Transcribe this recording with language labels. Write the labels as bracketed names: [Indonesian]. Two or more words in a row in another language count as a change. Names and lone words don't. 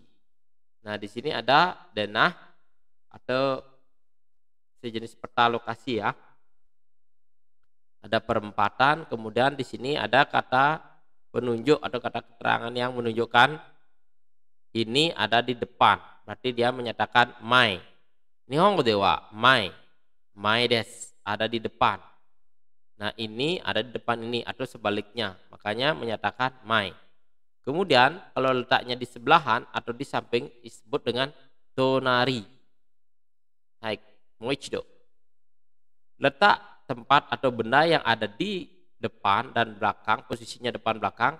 [Indonesian] Nah, di sini ada denah atau sejenis peta lokasi ya. Ada perempatan, kemudian di sini ada kata penunjuk atau kata keterangan yang menunjukkan ini ada di depan. Berarti dia menyatakan mai. [Japanese] 日本語では前. 前です, [Indonesian] ada di depan. Nah, ini ada di depan ini atau sebaliknya. Makanya menyatakan mai. Kemudian kalau letaknya di sebelahan atau di samping disebut dengan tonari. Baik. Moichido. Letak tempat atau benda yang ada di depan dan belakang, posisinya depan belakang.